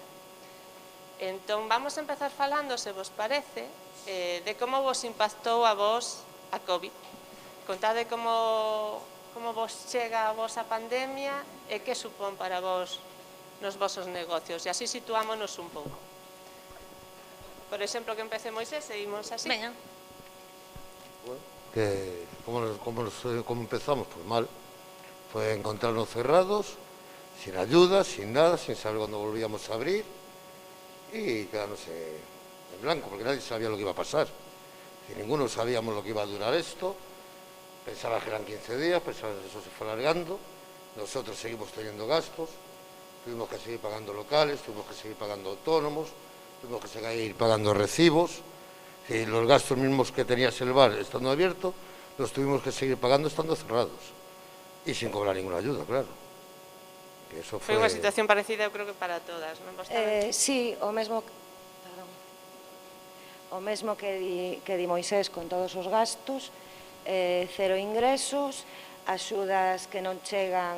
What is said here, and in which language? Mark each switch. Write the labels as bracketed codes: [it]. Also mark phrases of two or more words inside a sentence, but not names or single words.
[gl] Entón, vamos a empezar falando, se vos parece, de como vos impactou a vos a COVID. Contade como vos chega a vos a pandemia e que supón para vos nos vosos negocios. E así situámonos un pouco. Por exemplo, que empece Moisés, seguimos así. Veña. [es] ¿Cómo empezamos? Pues mal. Fue encontrarnos cerrados, sin ayuda, sin nada, sin saber cuándo volvíamos a abrir. Y quedarnos en blanco, porque nadie sabía lo que iba a pasar. Y ninguno sabíamos lo que iba a durar esto. Pensaba que eran 15 días, pensaba que eso se fue alargando. Nosotros seguimos teniendo gastos, tuvimos que seguir pagando locales, tuvimos que seguir pagando autónomos, tuvimos que seguir pagando recibos. Y los gastos mismos que tenías el bar estando abierto, los tuvimos que seguir pagando estando cerrados. Y sin cobrar ninguna ayuda, claro. [gl] Foi unha situación parecida, eu creo que para todas, non? Sí, o mesmo que di Moisés con todos os gastos, cero ingresos, axudas que non chegan